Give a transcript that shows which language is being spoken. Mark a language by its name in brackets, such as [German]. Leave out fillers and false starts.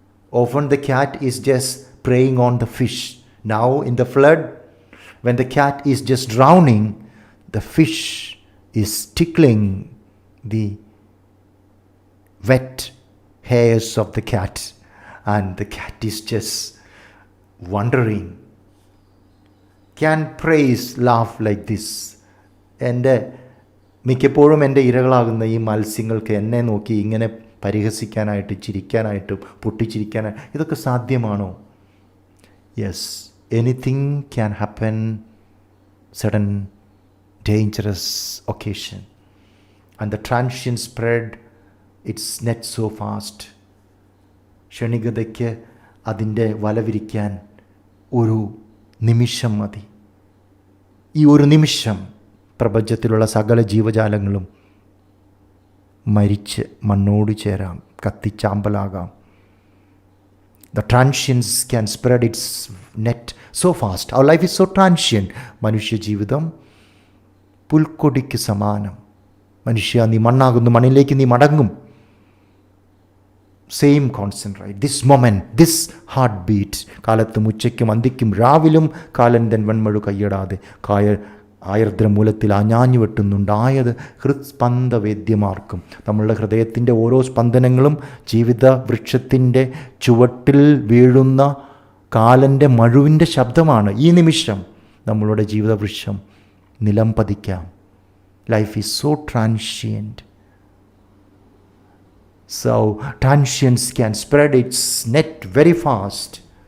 [English] Often the cat is just preying on the fish. Now in the flood, when the cat is just drowning, the fish is tickling the wet hairs of the cat, and the cat is just wondering. Can praise laugh like this? [Malayalam] And മിക്കപ്പോഴും എൻ്റെ ഇരകളാകുന്ന ഈ മത്സ്യങ്ങൾക്ക് എന്നെ നോക്കി ഇങ്ങനെ പരിഹസിക്കാനായിട്ട്, ചിരിക്കാനായിട്ട്, പൊട്ടിച്ചിരിക്കാനായിട്ട് ഇതൊക്കെ സാധ്യമാണോ? [English] Yes, anything can happen, sudden dangerous occasion, and the transient spread its net so fast. [Malayalam] ക്ഷണികതയ്ക്ക് അതിൻ്റെ വല വിരിക്കാൻ ഒരു നിമിഷം മതി. ഈ ഒരു നിമിഷം പ്രപഞ്ചത്തിലുള്ള സകല ജീവജാലങ്ങളും മരിച്ച് മണ്ണോട് ചേരാം, കത്തിച്ചാമ്പലാകാം. [English] The transience can spread its net so fast. Our life is so transient. [Malayalam] മനുഷ്യ ജീവിതം പുൽക്കൊടിക്ക് സമാനം. മനുഷ്യ, നീ മണ്ണാകുന്നു, മണ്ണിലേക്ക് നീ മടങ്ങും. [English] Same concept, right? This moment, this heartbeat. [Malayalam] കാലത്തും ഉച്ചയ്ക്കും അന്തിക്കും രാവിലും കാലൻ തൻ വെൺമഴു കയ്യടാതെ ആയർദ്രമൂലത്തിൽ ആഞ്ഞാഞ്ഞു വെട്ടുന്നുണ്ടായത് ഹൃത്സ്പന്ദവേദ്യമാർക്കും. നമ്മളുടെ ഹൃദയത്തിൻ്റെ ഓരോ സ്പന്ദനങ്ങളും ജീവിത വൃക്ഷത്തിൻ്റെ ചുവട്ടിൽ വീഴുന്ന കാലൻ്റെ മഴുവിൻ്റെ ശബ്ദമാണ്. ഈ നിമിഷം നമ്മളുടെ ജീവിത വൃക്ഷം നിലം പതിക്കാം. [English] Life is so transient. So transience can spread its net very fast.